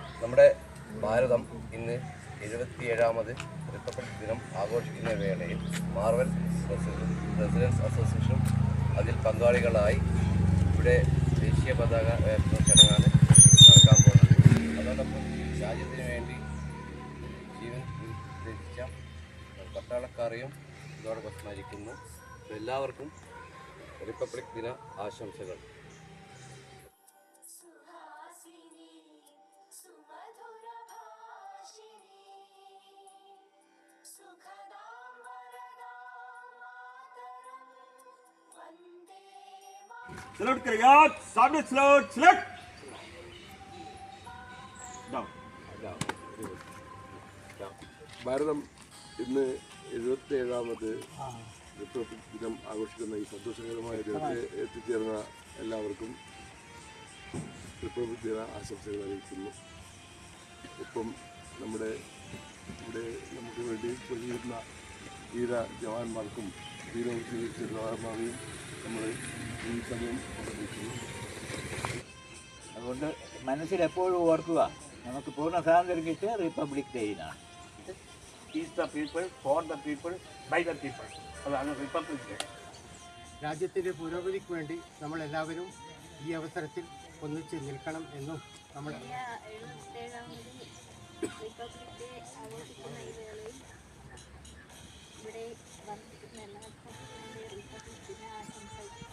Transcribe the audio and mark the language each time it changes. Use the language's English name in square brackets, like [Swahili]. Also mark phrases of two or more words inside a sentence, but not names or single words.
[Malayalam] നമ്മുടെ ഭാരതം ഇന്ന് 77ാമത് റിപ്പബ്ലിക് ദിനം ആഘോഷിക്കുന്ന വേളയിൽ മാർവൽ റെസിഡൻസ് അസോസിയേഷൻ അതിൽ പങ്കാളികളായി ഇവിടെ ദേശീയ പതാക ഉയർത്തുന്ന ചടങ്ങാണ് നടക്കാൻ പോകുന്നത്. അതോടൊപ്പം രാജ്യത്തിന് വേണ്ടി ജീവൻ ത്യജിച്ച പട്ടാളക്കാരെയും ഇതോടൊപ്പം സ്മരിക്കുന്നു. എല്ലാവർക്കും റിപ്പബ്ലിക് ദിന ആശംസകൾ. [Hindi] सलूट करें यार, सामने सलूट, सलूट। [Malayalam] ഭാരതം ഇന്ന് 77ാമത് റിപ്പബ്ലിക് ദിനം ആഘോഷിക്കുന്ന ഈ സന്തോഷകരമായ ദിനത്തെ എത്തിച്ചേർന്ന എല്ലാവർക്കും റിപ്പബ്ലിക് ദിന ആശംസകൾ അറിയിക്കുന്നു. ഒപ്പം നമ്മുടെ ഇവിടെ നമുക്ക് വേണ്ടി പൊരുതിയിരുന്ന വീര ജവാന്മാർക്കും വീരവും സ്വീകരിച്ച ജവാന്മാരെയും നമ്മൾ ഈ സമയം ഉപയോഗിക്കുന്നു. അതുകൊണ്ട് മനസ്സിൽ എപ്പോഴും ഓർക്കുക, നമുക്ക് പൂർണ്ണ സ്വാതന്ത്ര്യം കിട്ടിയ റിപ്പബ്ലിക് ഡേയിലാണ്. [English] is the people, for the people, by the people. [Malayalam] അതാണ് [English] Republic Day. [Malayalam] രാജ്യത്തിൻ്റെ പുരോഗതിക്ക് വേണ്ടി നമ്മളെല്ലാവരും ഈ അവസരത്തിൽ ഒന്നിച്ച് നിൽക്കണം എന്നും നമ്മൾ [English] Republic Day [Malayalam] ആഘോഷിക്കുന്ന ഈ വേളയിൽ ഇവിടെ വന്നിരിക്കുന്ന എല്ലാവർക്കും റിപ്പബ്ലിക് ദിന ആശംസകൾ.